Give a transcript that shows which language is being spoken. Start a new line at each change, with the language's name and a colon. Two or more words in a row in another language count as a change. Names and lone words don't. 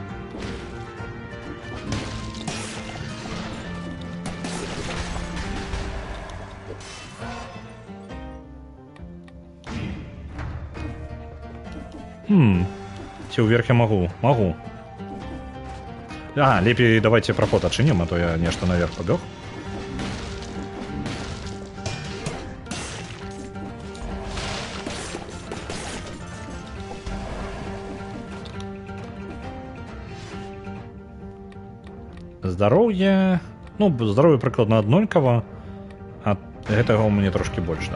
Belarusian: Ці ўверх я магу? Магу.
Russian: А, лепей давайте проход отчиним, а то я нечто наверх побег.
Belarusian: Здароўе... Ну, здароўе прыкладна аднолькава. А гэтага у мяне трошки больш.